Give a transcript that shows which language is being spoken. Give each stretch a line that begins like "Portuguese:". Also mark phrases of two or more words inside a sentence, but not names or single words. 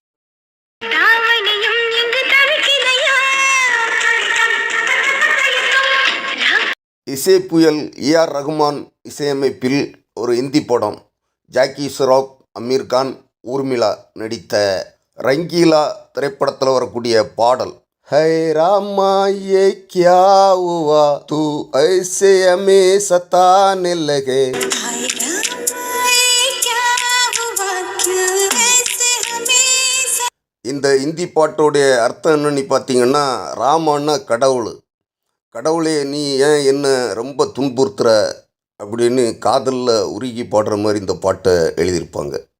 Tamil: இசை புயல் ஏஆர் ரகுமான் இசையமைப்பில் ஒரு இந்தி படம். ஜாக்கி ஷெராப், அமீர் கான், ஊர்மிளா நடித்த ரங்கீலா திரைப்படத்தில் வரக்கூடிய பாடல்.
Hindi: है रामा ये क्या हुआ तू ऐसे हमें सताने लगे.
Tamil: இந்த இந்தி பாட்டோடைய அர்த்தம் என்னன்னு பார்த்தீங்கன்னா, ராமான்னா கடவுள். கடவுளே நீ ஏன் என்ன ரொம்ப துன்புறுத்துற அப்படின்னு காதலில் உருகி பாடுற மாதிரி இந்த பாட்டை எழுதியிருப்பாங்க.